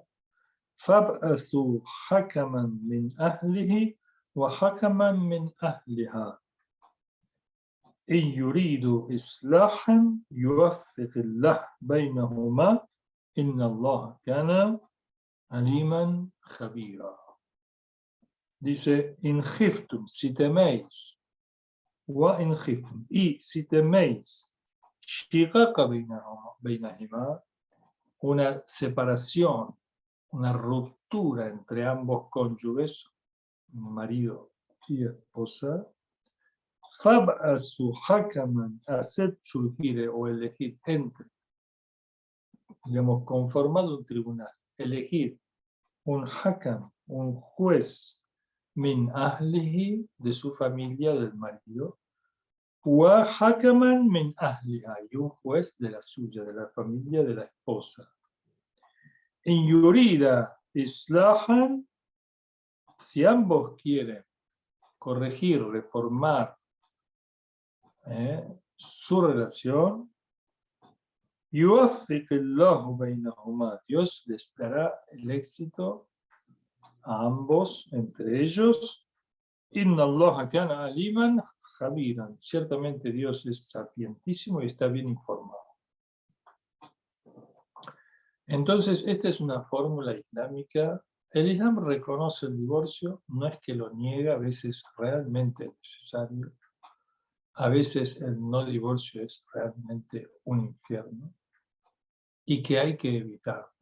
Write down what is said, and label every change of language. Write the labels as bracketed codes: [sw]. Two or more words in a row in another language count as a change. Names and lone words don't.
[ar] فَابْعَثُوا حَكَمًا مِنْ أَهْلِهِ وَحَكَمًا مِنْ أَهْلِهَا إِنْ يُرِيدُوا إِصْلَاحًا يُوَفِّقِ اللَّهُ بَيْنَهُمَا إِنَّ اللَّهَ كَانَ عَلِيمًا خَبِيرًا. [es] Dice, [ar] إن خفتم, [es] si teméis, [ar] وإن خفتم, [es] y si teméis, [ar] شقاق بينهما, [es] una separación, una ruptura entre ambos cónyuges, marido y esposa, [ar] فابعثوا حكما, [es] haced surgir o elegir entre, digamos, conformado un tribunal, elegir un hakam, un juez, [ar] من أهله, [es] de su familia, del marido, [ar] وحكما من أهلها, [es] y un juez de la suya, de la familia de la esposa. [ar] إن يريدا إصلاحا, [es] si ambos quieren corregir, reformar su relación, [ar] يوفق الله بينهما, [es] Dios les dará el éxito a ambos, entre ellos. [ar] إن الله كان عليما خبيرا. [es] Ciertamente Dios es sapientísimo y está bien informado. Entonces, esta es una fórmula islámica. El Islam reconoce el divorcio, no es que lo niega, a veces realmente es necesario. A veces el no divorcio es realmente un infierno y que hay que evitarlo.